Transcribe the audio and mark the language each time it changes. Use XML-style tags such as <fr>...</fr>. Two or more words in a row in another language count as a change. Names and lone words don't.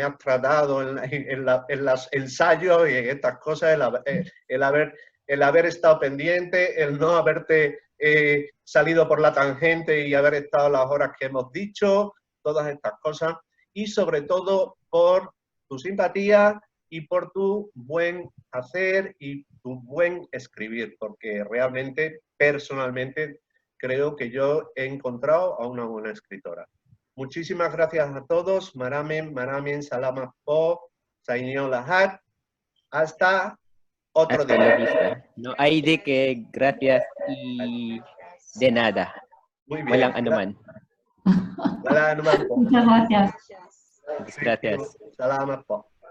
<es>has tratado en los ensayos y en estas cosas, el haber estado pendiente, el no haberte salido por la tangente y haber estado las horas que hemos dicho, todas estas cosas, y sobre todo por tu simpatía y por tu buen hacer y tu buen escribir, porque realmente, personalmente, creo que yo he encontrado a una buena escritora. Muchísimas gracias a todos.</es> <tl>Maramen, salamat po, sainyo lahat.</tl> <es>Hasta otro día. No hay de que gracias y de nada. Muy bien.</es> <tl>Walang anuman.</tl> <es>Muchas gracias. Gracias.</es> <tl>Salamat po.</tl>